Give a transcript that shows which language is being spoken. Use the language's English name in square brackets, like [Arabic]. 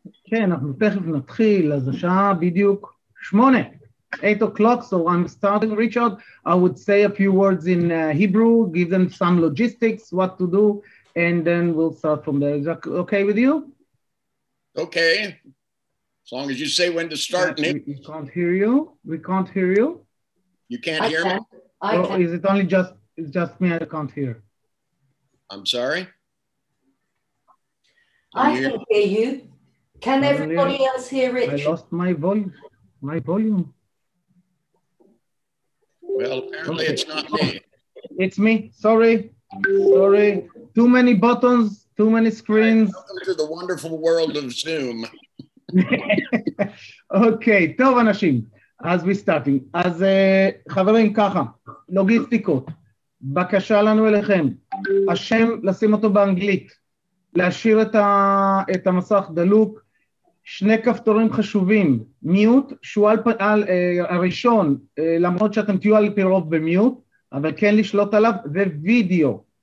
[Hebrew] כן, אנחנו תכף נתחיל, אז השעה בדיוק 8. [English] 8 o'clock, so I'm starting, Richard. I would say a few words in Hebrew, give them some logistics, what to do, and then we'll start from there. Is that okay with you? Okay. As long as you say when to start. We can't hear you. We can't hear you. You can't hear me? I can. Is it only it's just me I can't hear? I'm sorry? I can hear you. Can everybody else hear I Rich? lost my volume. Well, apparently it's not me. It's me. Sorry. Too many buttons, too many screens. Welcome to the wonderful world of Zoom. [Hebrew] אוקיי, טוב אנשים, אז [English] we starting. [Hebrew] אז חברים ככה, לוגיסטיקות, בקשה לנו אליכם, השם לשים אותו באנגלית, להשאיר את המסך דלוק, 2 כפתורים חשובים, מיוט, שהוא הראשון, למרות שאתם תהיו על פי רוב במיוט, אבל כן לשלוט עליו, ווידאו.